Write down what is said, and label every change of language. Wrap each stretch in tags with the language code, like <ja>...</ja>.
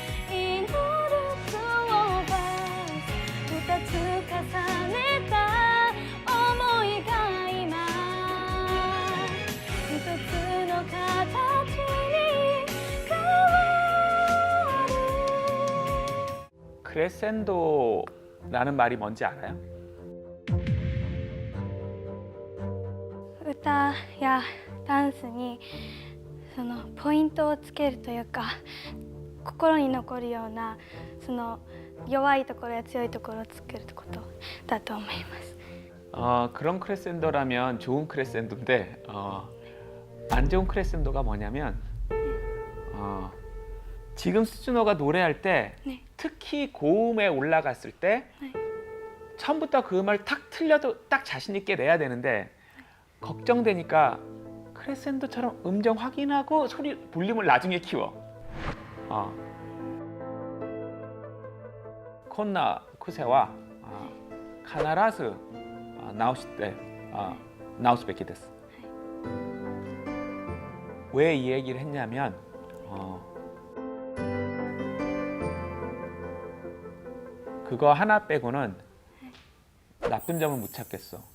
<ja>祈るツオーバー二つ重ねた想いが今一つの形に変わる</ja> <ko>크레센도라는 말이 뭔지 알아요?</ko> <ja>歌やダンスにそのポイントをつけるというか、心に残るようなその弱いところや強いところを作ることだと思います。</ja> <ko>그런 크레센도라면 좋은 크레센도인데 안 좋은 크레센도가 뭐냐면 지금 스즈노가 노래할 때 네. 특히 고음에 올라갔을 때 네. 처음부터 그 음을 탁 틀려도 딱 자신 있게 내야 되는데 걱정되니까 크레센도처럼 음정 확인하고 소리 볼륨을 나중에 키워.</ko> <ja>こんな癖は必ず直すべきです。</ja> <ko>왜 이 얘기를 했냐면 그거 하나 빼고는 나쁜 점을 못 찾겠어.</ko>